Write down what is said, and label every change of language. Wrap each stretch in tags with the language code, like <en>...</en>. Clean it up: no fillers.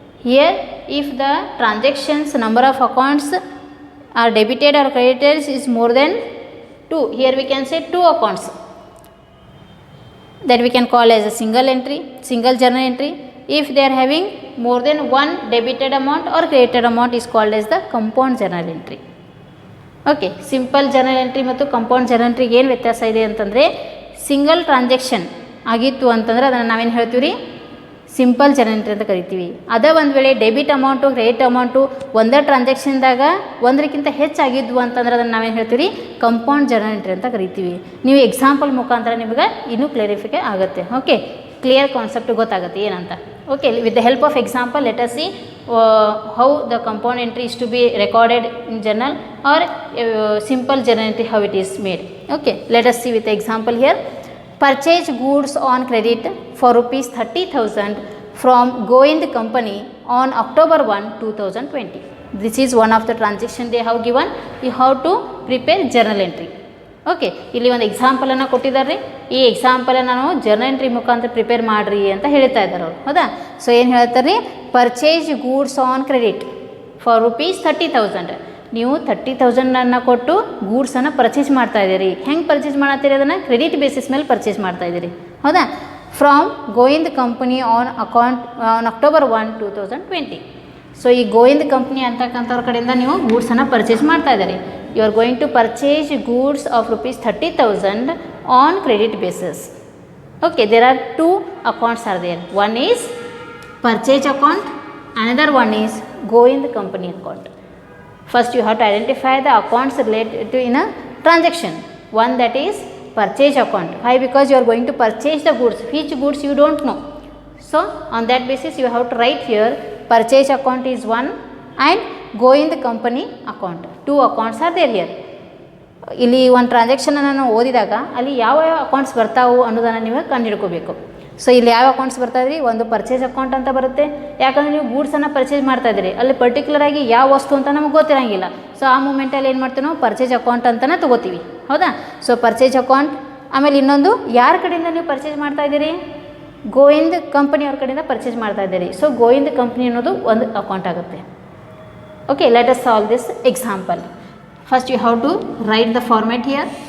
<en>Here if the transactions number of accounts are debited or credited is more than 2, here we can say 2 accounts, that we can call as a single journal entry. If they are having more than 1 debited amount or credited amount is called as the compound journal entry.</en> <kn>Okay, simple journal entry ಮತ್ತು compound journal entry ಏನು ವ್ಯತ್ಯಾಸ ಇದೆ ಅಂತಂದರೆ, single transaction ಆಗಿತ್ತು ಅಂತಂದರೆ ಅದನ್ನು ನಾವೇನು ಹೇಳ್ತೀವಿ ರೀ, ಸಿಂಪಲ್ ಜರ್ನಲ್ ಎಂಟ್ರಿ ಅಂತ ಕರಿತೀವಿ. ಅದೇ ಒಂದು ವೇಳೆ ಡೆಬಿಟ್ ಅಮೌಂಟು ಕ್ರೆಡಿಟ್ ಅಮೌಂಟು ಒಂದೇ ಟ್ರಾನ್ಸಾಕ್ಷನ್ದಾಗ ಒಂದಕ್ಕಿಂತ ಹೆಚ್ಚಾಗಿದ್ವು ಅಂತಂದ್ರೆ ಅದನ್ನು ನಾವೇನು ಹೇಳ್ತೀವಿ, ಕಂಪೌಂಡ್ ಜರ್ನಲ್ ಎಂಟ್ರಿ ಅಂತ ಕರಿತೀವಿ. ನೀವು ಎಕ್ಸಾಂಪಲ್ ಮುಖಾಂತರ ನಿಮಗೆ ಇನ್ನೂ ಕ್ಲಾರಿಫಿಕೇ ಆಗುತ್ತೆ. ಓಕೆ, ಕ್ಲಿಯರ್ ಕಾನ್ಸೆಪ್ಟ್ ಗೊತ್ತಾಗುತ್ತೆ ಏನಂತ.</kn> <en>Okay, with the help of example let us see how the compound entry is to be recorded in journal or simple journal entry how it is made. Okay, let us see with example here. Purchase goods on credit for rupees 30,000 from Govind company on October 1, 2020. This is one of the transaction they have given. You have to prepare journal entry.</en> <kn>Okay, ಇಲ್ಲಿ ಒಂದು ಎಕ್ಸಾಂಪಲನ್ನು ಕೊಟ್ಟಿದ್ದಾರೆ. ಈ ಎಕ್ಸಾಂಪಲನ್ನು ನಾವು journal entry ಮುಖಾಂತರ prepare ಮಾಡಿರಿ ಅಂತ ಹೇಳ್ತಾ ಇದ್ದಾರೆ ಅವರು. ಹೌದಾ?</kn> <en>so</en> <kn>ಏನು ಹೇಳ್ತಾರೆ ರೀ,</kn> <en>Purchase goods on credit for rupees 30,000.</en> <kn>ನೀವು 30,000 ಕೊಟ್ಟು ಗೂಡ್ಸನ್ನು ಪರ್ಚೇಸ್ ಮಾಡ್ತಾ ಇದ್ದೀರಿ. ಹೆಂಗೆ ಪರ್ಚೇಸ್ ಮಾಡತ್ತೀರಿ, ಅದನ್ನು ಕ್ರೆಡಿಟ್ ಬೇಸಿಸ್ ಮೇಲೆ ಪರ್ಚೇಸ್ ಮಾಡ್ತಾ ಇದ್ದೀರಿ. ಹೌದಾ?</kn> <en>From Govind company on October 1, 2020.</en> <kn>So ಈ ಗೋವಿಂದ್ ಕಂಪ್ನಿ ಅಂತಕ್ಕಂಥವ್ರ ಕಡೆಯಿಂದ ನೀವು ಗೂಡ್ಸನ್ನು ಪರ್ಚೇಸ್ ಮಾಡ್ತಾ ಇದ್ದೀರಿ.</kn> <en>You are going to purchase goods of rupees 30,000 on credit basis. Okay, there are 2 accounts are there. One is purchase account, another one is Govind company account. First you have to identify the accounts related to in a transaction. One that is purchase account. Why? Because you are going to purchase the goods. Which goods you don't know. So on that basis you have to write here purchase account is one and go in the company account. Two accounts are there here.</en> <kn>ಇಲ್ಲಿ ಒಂದು ಟ್ರಾನ್ಸಾಕ್ಷನನ್ನು ನಾವು ಓದಿದಾಗ ಅಲ್ಲಿ ಯಾವ ಯಾವ accounts ಬರ್ತಾವು ಅನ್ನೋದನ್ನು ನೀವು ಕಂಡುಹಿಡ್ಕೋಬೇಕು. ಸೊ ಇಲ್ಲಿ ಯಾವ ಅಕೌಂಟ್ಸ್ ಬರ್ತಾ ಇದ್ರಿ, ಒಂದು ಪರ್ಚೇಸ್ ಅಕೌಂಟ್ ಅಂತ ಬರುತ್ತೆ. ಯಾಕಂದರೆ ನೀವು ಗೂಡ್ಸನ್ನು ಪರ್ಚೇಸ್ ಮಾಡ್ತಾ ಇದ್ದೀರಿ, ಅಲ್ಲಿ ಪರ್ಟಿಕ್ಯುಲರ್ ಆಗಿ ಯಾವ ವಸ್ತು ಅಂತ ನಮಗೆ ಗೊತ್ತಿರಂಗಿಲ್ಲ. ಸೊ ಆ ಮೂಮೆಂಟಲ್ಲಿ ಏನು ಮಾಡ್ತೀವಿ ನಾವು ಪರ್ಚೇಸ್ ಅಕೌಂಟ್ ಅಂತಲೇ ತೊಗೋತೀವಿ, ಹೌದಾ. So purchase account. ಆಮೇಲೆ ಇನ್ನೊಂದು ಯಾರ ಕಡೆಯಿಂದ ನೀವು ಪರ್ಚೇಸ್ ಮಾಡ್ತಾ ಇದ್ದೀರಿ, ಗೋವಿಂದ್ ಕಂಪನಿಯವ್ರ ಕಡೆಯಿಂದ ಪರ್ಚೇಸ್ ಮಾಡ್ತಾ ಇದ್ದೀರಿ. ಸೊ ಗೋವಿಂದ್ ಕಂಪ್ನಿ ಅನ್ನೋದು ಒಂದು ಅಕೌಂಟ್ ಆಗುತ್ತೆ.</kn> <en>Okay, let us solve this example. First you have to write the format here.</en>